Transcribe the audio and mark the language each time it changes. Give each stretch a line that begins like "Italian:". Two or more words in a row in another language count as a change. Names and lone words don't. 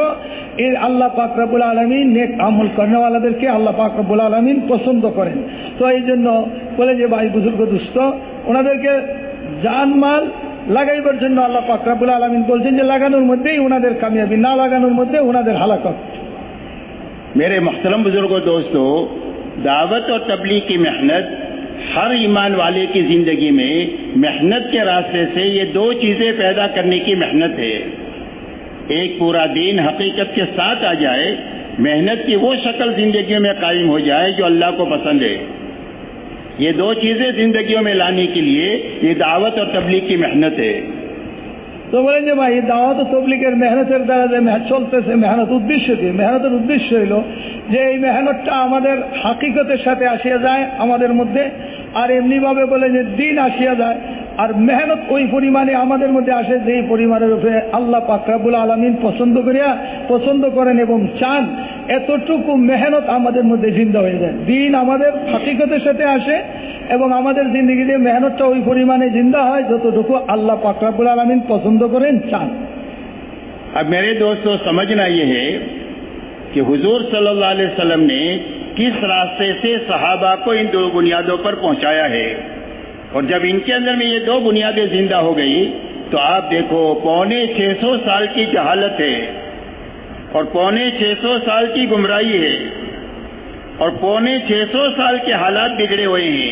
Bangla: এর আল্লাহ পাক
Arabic: رب العالمين
Bangla: নেক আমল করেনওয়ালাদেরকে আল্লাহ পাক
Arabic: رب العالمين
Bangla: পছন্দ করেন। তো এই জন্য বলে যে ভাই বুজুর্গ দুস্থ, ওনাদেরকে জানমাল লাগাইবার জন্য আল্লাহ পাক
Arabic: رب العالمين
Bangla: বলছেন যে লাগানোর মধ্যেই ওনাদের কামিয়াবি, না লাগানোর মধ্যে ওনাদের হালাকত।
Urdu: میرے محترم بزرگوں دوستوں، دعوت اور تبلیغ کی محنت ہر ایمان والے کی زندگی میں محنت کے راستے سے یہ دو چیزیں پیدا کرنے کی محنت ہے۔ ایک پورا دین حقیقت کے ساتھ آ جائے، محنت کی وہ شکل زندگیوں میں قائم ہو جائے جو اللہ کو پسند ہے۔ یہ دو چیزیں زندگیوں میں لانے کے لیے یہ دعوت اور تبلیغ کی محنت ہے۔
Bangla: তো বলেন যে ভাই দাওয়াত ও তবলিগের মেহনতের দ্বারা যে চলতেছে মেহনত, উদ্দেশ্য কি? মেহনতের উদ্দেশ্য হইল যে এই মেহনতটা আমাদের হাকিকতের সাথে আসিয়া যায় আমাদের মধ্যে, আর এমনিভাবে বলে যে দিন আসিয়া যায়, আর মেহনত ওই পরিমাণে আমাদের মধ্যে আসে যেই পরিমাণের উপরে আল্লাহ পাক
Arabic: رب العالمين
Bangla: পছন্দ করেন এবং চান, এতটুকু মেহনত আমাদের মধ্যে জিন্দা হয়ে যায়। দিন আমাদের হাকিকতের সাথে আসে এবং আমাদের জিন্দগিতে মেহনতটা ওই পরিমাণে জিন্দা হয় যতটুকু আল্লাহ পাক
Arabic: رب العالمين
Bangla: পছন্দ করেন, চান।
Urdu: اب میرے دوستوں سمجھنا یہ ہے کہ حضور
Arabic: صلی اللہ علیہ وسلم
Urdu: نے کس راستے سے صحابہ کو ان دو بنیادوں پر پہنچایا ہے۔ اور جب ان کے اندر میں یہ دو بنیادیں زندہ ہو گئی تو آپ دیکھو 650 سال کی جہالت ہے اور 650 سال کی گمراہی ہے اور 650 سال کے حالات بگڑے ہوئے ہیں.